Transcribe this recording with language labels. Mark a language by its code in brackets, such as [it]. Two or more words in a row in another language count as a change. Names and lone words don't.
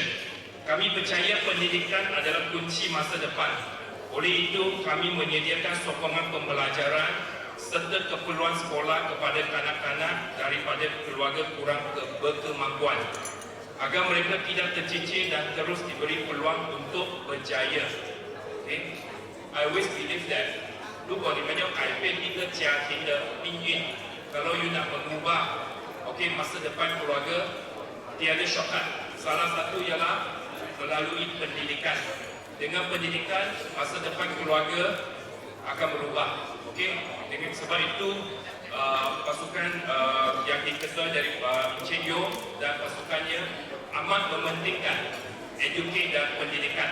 [ms] Kami percaya pendidikan adalah kunci masa depan. Oleh itu, kami menyediakan sokongan pembelajaran serta keperluan sekolah kepada kanak-kanak daripada keluarga kurang berkemampuan agar mereka tidak tercicir dan terus diberi peluang untuk berjaya. [en] Okay? I always believe that [zh] 如果你们要改变一个家庭的命运， [ms] kalau you nak mengubah masa depan keluarga, tiada shortcut. Salah satu ialah melalui pendidikan. Dengan pendidikan, masa depan keluarga akan berubah. Dengan sebab itu pasukan yang diketuai dari Encik Yong dan pasukannya amat mementingkan educate dan pendidikan.